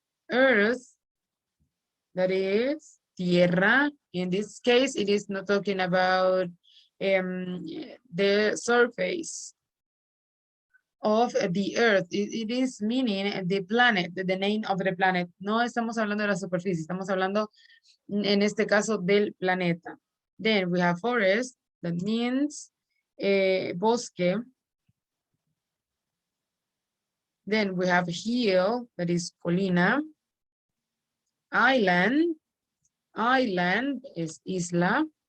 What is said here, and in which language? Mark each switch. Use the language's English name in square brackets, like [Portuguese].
[English] Earth, that is tierra. In this case, it is not talking about the surface of the earth. It is meaning the planet, the name of the planet. [Spanish] No estamos hablando de la superficie, estamos hablando en este caso del planeta. [English] Then we have forest, that means bosque. Then we have hill, that is colina. Island, island is isla.